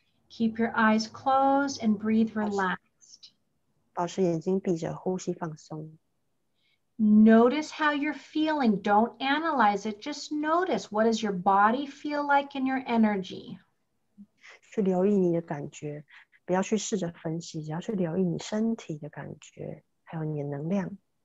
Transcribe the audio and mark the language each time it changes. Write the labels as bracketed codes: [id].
[en] Keep your eyes closed and breathe relaxed. [zh] 保持眼睛闭着，呼吸放松。 [en] Notice how you're feeling. Don't analyze it. Just notice, what does your body feel like in your energy? [zh] 去留意你的感觉，不要去试着分析，只要去留意你身体的感觉，还有你的能量。